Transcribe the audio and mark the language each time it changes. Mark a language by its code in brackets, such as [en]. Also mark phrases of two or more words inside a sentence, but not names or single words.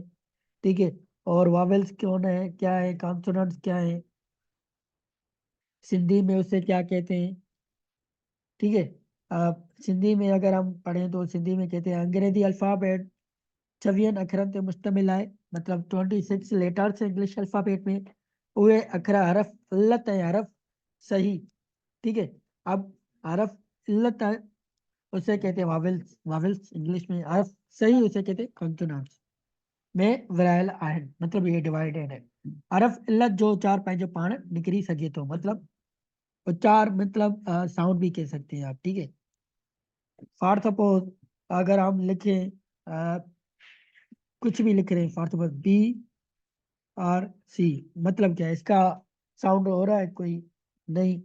[hi] ठीक है, और वॉवेल्स कौन है क्या है, कॉन्सोनेंट्स क्या है, सिंधी में उसे क्या कहते हैं। ठीक है, अब सिंधी में अगर हम पढ़ें तो सिंधी में कहते हैं अंग्रेजी अल्फ़ाबेट 26 [sd] अखरन ते मुश्तमिल [hi] है, मतलब 26 [en] letters English alphabet [hi] में। [sd] उहे अखर हरफ इल्लत है, हरफ सही। [hi] ठीक है, अब हरफ इल्लत है उसे कहते हैं वावेल्स, वावेल्स इंग्लिश में, हरफ सही उसे कहते हैं कॉन्सोनेंट्स [sd] में विरायल आहिन, [hi] मतलब ये डिवाइडेड है। [sd] हरफ इल्लत जो चार पंहिंजो पाण निकिरी सके तो, [hi] मतलब और चार मतलब साउंड भी कह सकते हैं आप। ठीक है, [en] for suppose [hi] अगर हम लिखें कुछ भी लिख रहे हैं, [en] for suppose [hi] BRC, मतलब क्या है इसका साउंड हो रहा है कोई, नहीं।